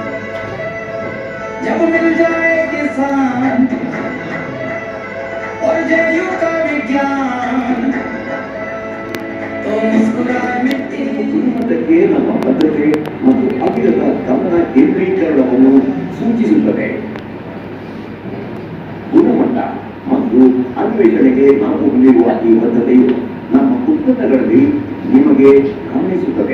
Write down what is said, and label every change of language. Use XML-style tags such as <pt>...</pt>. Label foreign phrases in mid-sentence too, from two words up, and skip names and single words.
<hi>जब मिल जाए किसान और जेयू का विज्ञान तो मुस्कुराए मिट्टी।</hi> <kn>ಗುಣಮಟ್ಟಕ್ಕೆ ನಮ್ಮ ಬದ್ಧತೆ ಮತ್ತು ಅವಿರತ ಗಮನ ಕೇಂದ್ರೀಕರಣವನ್ನು ಸೂಚಿಸುತ್ತದೆ. ಗುಣಮಟ್ಟ ಮತ್ತು ಅನ್ವೇಷಣೆಗೆ ನಾವು ಹೊಂದಿರುವ ಈ ಬದ್ಧತೆಯು ನಮ್ಮ ಉತ್ಪನ್ನಗಳಲ್ಲಿ ನಿಮಗೆ ಗಮನಿಸುತ್ತದೆ.</kn>